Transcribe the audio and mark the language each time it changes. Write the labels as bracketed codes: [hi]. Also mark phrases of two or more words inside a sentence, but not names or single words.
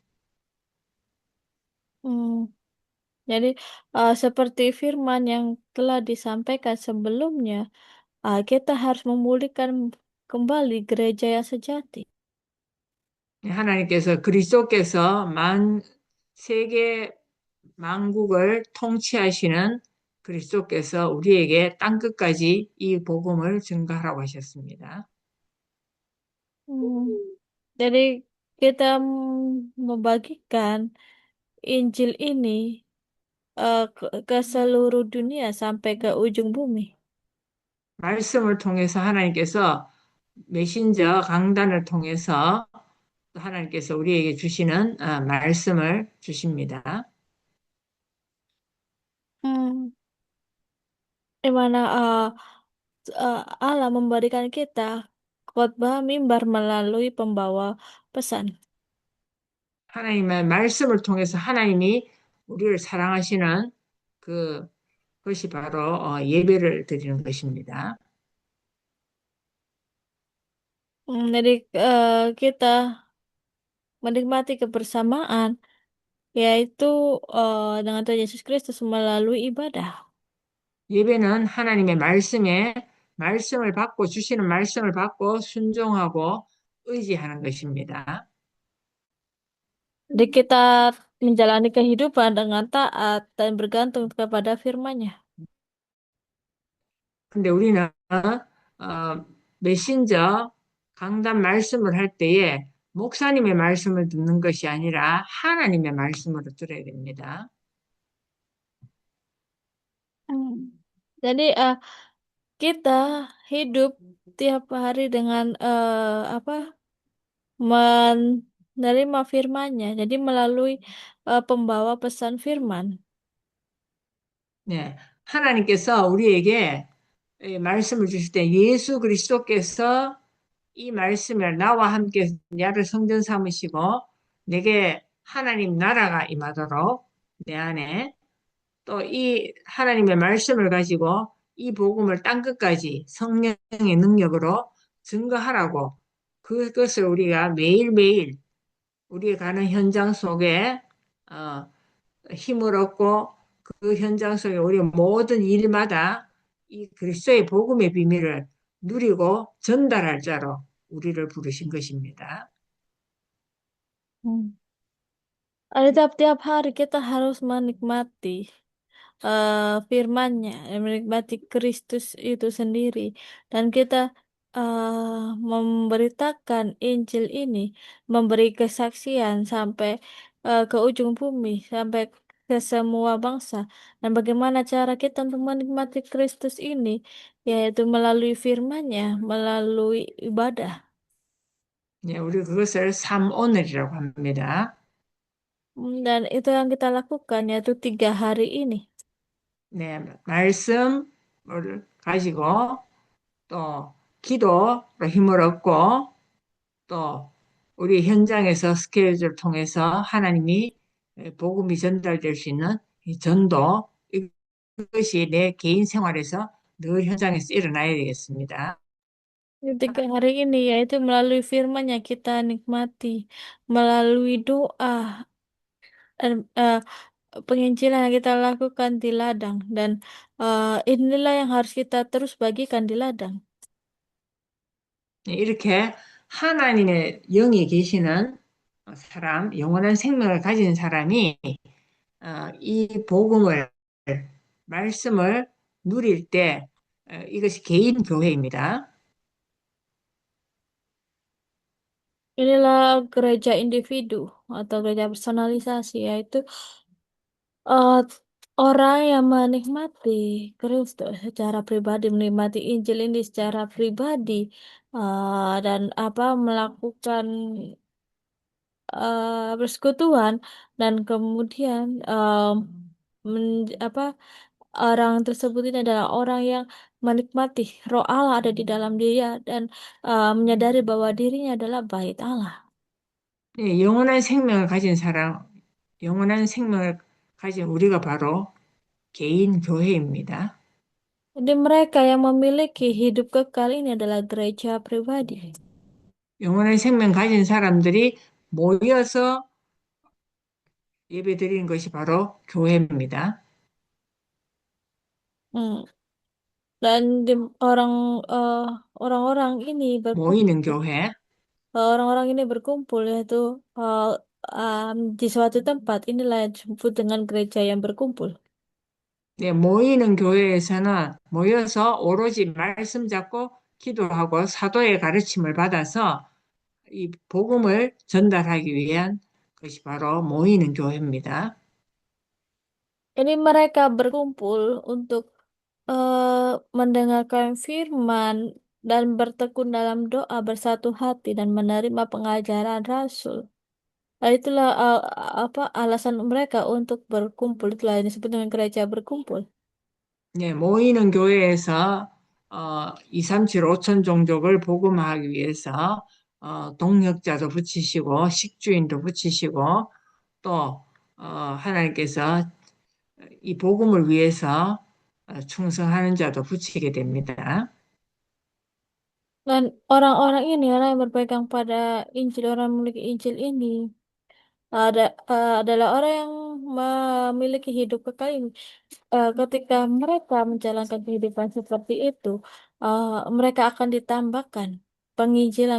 [id] Hmm, jadi seperti firman yang telah disampaikan sebelumnya, kita harus memulihkan kembali gereja yang sejati. [ko] 하나님께서 그리스도께서 세계 만국을 통치하시는 그리스도께서 우리에게 땅 끝까지 이 복음을 증거하라고 하셨습니다. [id] Hmm, jadi kita membagikan Injil ini ke seluruh dunia sampai ke ujung bumi. [ko] 말씀을 통해서 하나님께서 메신저 강단을 통해서 하나님께서 우리에게 주시는 말씀을 주십니다. [id] Hmm, di mana Allah memberikan kita khotbah mimbar melalui pembawa pesan. [ko] 하나님의 말씀을 통해서 하나님이 우리를 사랑하시는 그것이 바로 예배를 드리는 것입니다. [id] Jadi kita menikmati kebersamaan yaitu dengan Tuhan Yesus Kristus melalui ibadah. [ko] 예배는 하나님의 말씀을 받고 주시는 말씀을 받고 순종하고 의지하는 것입니다. [id] Jadi kita menjalani kehidupan dengan taat dan bergantung kepada firman-Nya. [ko] 근데 우리는 메신저 강단 말씀을 할 때에 목사님의 말씀을 듣는 것이 아니라 하나님의 말씀으로 들어야 됩니다. Hmm. [id] Jadi kita hidup tiap hari dengan apa menerima firman-Nya. Jadi melalui pembawa pesan firman. [ko] 네, 하나님께서 우리에게 말씀을 주실 때 예수 그리스도께서 이 말씀을 나와 함께 나를 성전 삼으시고 내게 하나님 나라가 임하도록 내 안에 또 이 하나님의 말씀을 가지고 이 복음을 땅끝까지 성령의 능력으로 증거하라고 그것을 우리가 매일매일 우리 가는 현장 속에 어, 힘을 얻고 그 현장 속에 우리 모든 일마다 이 그리스도의 복음의 비밀을 누리고 전달할 자로 우리를 부르신 것입니다. Hmm. [id] Ada tiap-tiap hari kita harus menikmati firman-Nya dan menikmati Kristus itu sendiri. Dan kita memberitakan Injil ini, memberi kesaksian sampai ke ujung bumi, sampai ke semua bangsa. Dan bagaimana cara kita untuk menikmati Kristus ini, yaitu melalui firman-Nya, melalui ibadah. [ko] 네, 우리 그것을 삼오늘이라고 합니다. [id] Dan itu yang kita lakukan, yaitu 3 hari ini. [ko] 네, 말씀을 가지고 또 기도로 힘을 얻고 또 우리 현장에서 스케줄을 통해서 하나님이 복음이 전달될 수 있는 이 전도 이것이 내 개인 생활에서 늘 현장에서 일어나야 되겠습니다. [id] Ketika hari ini yaitu melalui firman yang kita nikmati, melalui doa dan penginjilan yang kita lakukan di ladang dan inilah yang harus kita terus bagikan di ladang. [ko] 네, 이렇게 하나님의 영이 계시는 사람, 영원한 생명을 가진 사람이 이 복음을, 말씀을 누릴 때 이것이 개인 교회입니다. [id] Inilah gereja individu atau gereja personalisasi, yaitu eh, orang yang menikmati Kristus secara pribadi, menikmati Injil ini secara pribadi, dan melakukan persekutuan dan kemudian orang tersebut ini adalah orang yang menikmati Roh Allah ada di dalam dia dan menyadari bahwa dirinya adalah bait Allah. [ko] 네, 영원한 생명을 가진 사람, 영원한 생명을 가진 우리가 바로 개인 교회입니다. [id] Jadi mereka yang memiliki hidup kekal ini adalah gereja pribadi. [ko] 영원한 생명 가진 사람들이 모여서 예배 드리는 것이 바로 교회입니다. Hmm. [id] Dan orang eh, orang-orang ini [ko] 모이는 [id] berkumpul, [ko] 교회. [id] orang-orang ini berkumpul yaitu eh, di suatu tempat. Inilah yang disebut dengan gereja yang berkumpul. [ko] 네, 모이는 교회에서는 모여서 오로지 말씀 잡고 기도하고 사도의 가르침을 받아서 이 복음을 전달하기 위한 것이 바로 모이는 교회입니다. [id] Ini mereka berkumpul untuk mendengarkan firman dan bertekun dalam doa bersatu hati dan menerima pengajaran Rasul. Itulah alasan mereka untuk berkumpul. Itulah yang disebut dengan gereja berkumpul. [ko] 네, 모이는 교회에서 237, 5천 종족을 복음화하기 위해서 동역자도 붙이시고 식주인도 붙이시고 또 하나님께서 이 복음을 위해서 충성하는 자도 붙이게 됩니다. [id] Dan orang-orang ini, orang yang berpegang pada Injil, orang yang memiliki Injil ini, adalah orang yang memiliki hidup kekal ini. Ketika mereka menjalankan kehidupan seperti itu, mereka akan ditambahkan penginjilan